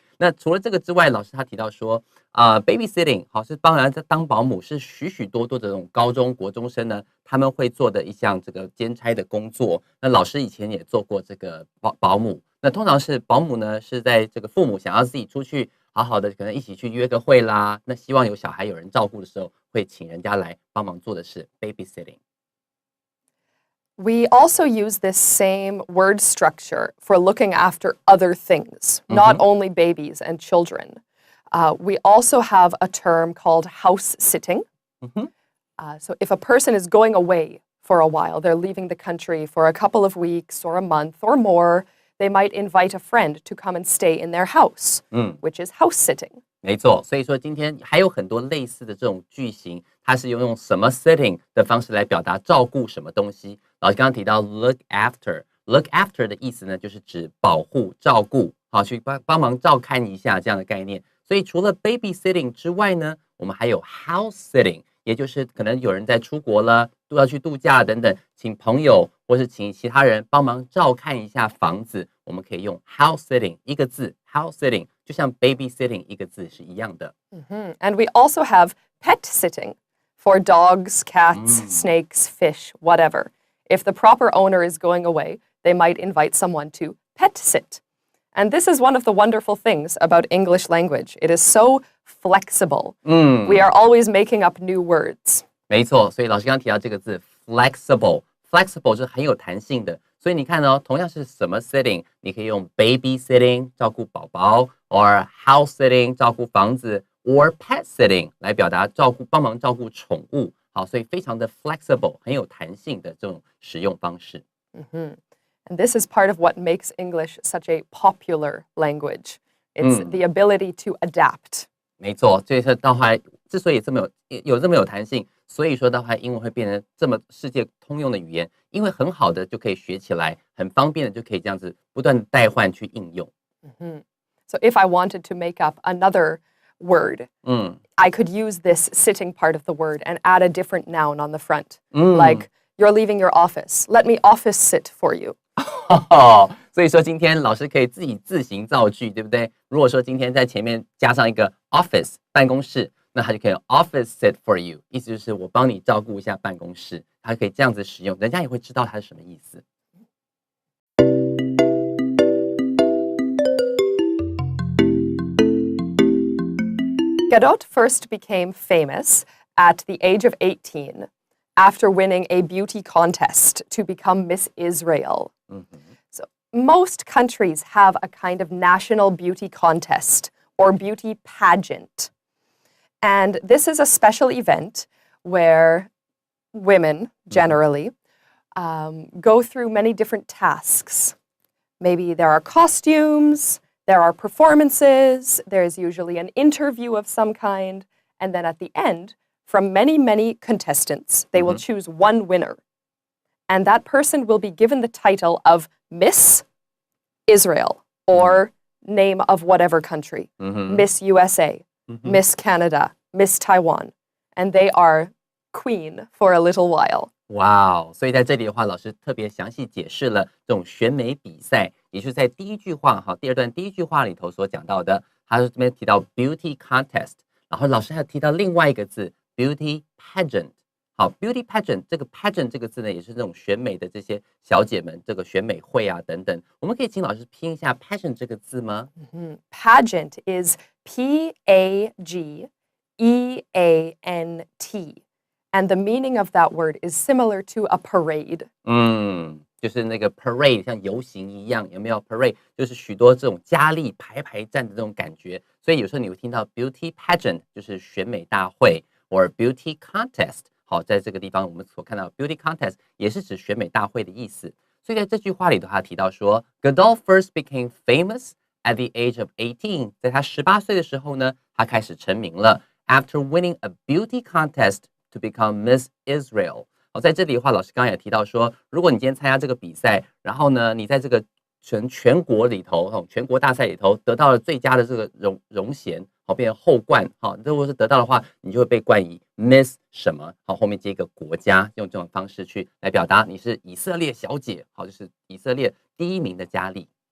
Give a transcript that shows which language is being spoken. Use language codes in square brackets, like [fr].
[zh] 那除了这个之外，老师他提到说babysitting 好是当然当保姆是许许多多的这种高中国中生呢，他们会做的一项这个兼差的工作。那老师以前也做过这个保姆。那通常是保姆呢是在这个父母想要自己出去好好的，可能一起去约个会啦，那希望有小孩有人照顾的时候，会请人家来帮忙做的是 babysitting。 [en] We also use this same word structure for looking after other things, not only babies and children. We also have a term called house sitting. So if a person is going away for a while, they're leaving the country for a couple of weeks or a month or more, they might invite a friend to come and stay in their house, which is house sitting. [zh] 没错，所以说今天还有很多类似的这种句型，它是用什么 sitting 的方式来表达照顾什么东西。老师刚刚提到 look after，look after 的意思呢，就是指保护、照顾，好去帮忙照看一下这样的概念。所以除了 babysitting 之外呢，我们还有 house sitting， 也就是可能有人在出国了，都要去度假等等，请朋友或是请其他人帮忙照看一下房子，我们可以用 house sitting 一个字 house sitting， 就像 babysitting 一个字是一样的。 [en] And we also have pet sitting for dogs, cats, snakes, fish, whatever. If the proper owner is going away, they might invite someone to pet sit. And this is one of the wonderful things about English language. It is so flexible. We are always making up new words. [zh] 没错，所以老师刚刚提到这个字 flexible 是很有弹性的。所以你看哦，同样是什么 sitting， 你可以用 babysitting 照顾宝宝 ，or house sitting 照顾房子 ，or pet sitting 来表达帮忙照顾宠物。好，所以非常的 flexible， 很有弹性的这种使用方式。 [en] And this is part of what makes English such a popular language. It's the ability to adapt. [zh] 没错，所以说到后来之所以这么有弹性，所以说到后来英文会变成这么世界通用的语言，因为很好的就可以学起来，很方便的就可以这样子不断的代换去应用。 [en] So if I wanted to make up another word, I could use this sitting part of the word and add a different noun on the front. Like, you're leaving your office. Let me office sit for you. [zh] 所以说今天老师可以自行造句，对不对？如果说今天在前面加上一个 office 办公室，那它就可以 [en] office sit for you， [zh] 意思就是我帮你照顾一下办公室，它可以这样子使用，人家也会知道它是什么意思。 [en] Gadot first became famous at the age of 18 after winning a beauty contest to become Miss Israel. So most countries have a kind of national beauty contest or beauty pageant. And this is a special event where women generally go through many different tasks. Maybe there are costumes, there are performances, there's usually an interview of some kind, and then at the end, from many, many contestants, they will choose one winner. And that person will be given the title of Miss Israel or name of whatever country. Miss USA, Miss Canada, Miss Taiwan. And they are queen for a little while. 哇哦！ [zh] 所以在这里的话，老师特别详细解释了这种选美比赛，也就是在第一句话第二段第一句话里头所讲到的，他这边提到 beauty contest， 然后老师还提到另外一个字 beauty pageant。好 ，beauty pageant 这个 pageant 这个字呢，也是这种选美的这些小姐们，这个选美会啊等等。我们可以请老师拼一下 pageant 这个字吗 [en] ？Pageant is P-A-G-E-A-N-T. And the meaning of that word is similar to a parade. [zh] 就是那个 parade 像游行一样，有没有 parade？ 就是许多这种佳丽排站的这种感觉。所以有时候你会听到 beauty pageant 就是选美大会 ，or beauty contest。好，在这个地方我们所看到 beauty contest 也是指选美大会的意思。所以在这句话里头，他提到说 ， [en] Gadot first became famous At the age of 18， [zh] 在他18岁的时候呢，他开始成名了。 [en] After winning a beauty contest to become Miss Israel。 [zh] 在这里的话，老师刚刚也提到说，如果你今天参加这个比赛，然后呢，你在这个全国里头，全国大赛里头得到了最佳的这个荣衔，变成后冠，如果是得到的话，你就会被冠以 Miss 什么，后面接一个国家，用这种方式去来表达你是以色列小姐，就是以色列第1名的佳丽。